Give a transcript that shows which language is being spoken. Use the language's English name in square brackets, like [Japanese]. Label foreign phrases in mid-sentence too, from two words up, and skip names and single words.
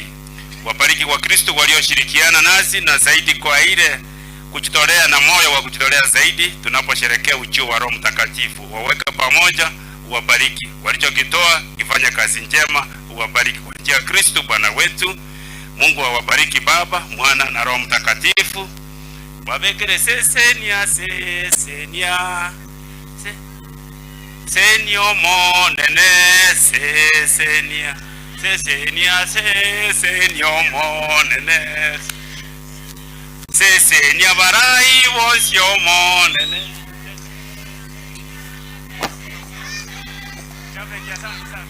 [Swahili] Wabariki wa Kristo walioshirikiana nasi na zaidi kwa ile kujitolea na moyo wa kujitolea zaidi tunaposherehekea ujio wa Roho Mtakatifu. Waweka pamoja, uwabariki. Walichokitoa kifanya kazi njema, uwabariki kwa njia ya Kristo Bwana wetu. Mungu awabariki Baba, Mwana na Roho Mtakatifu. Wabekere sesenia senio monene sesenia senio monene sesenia barai vosio monene.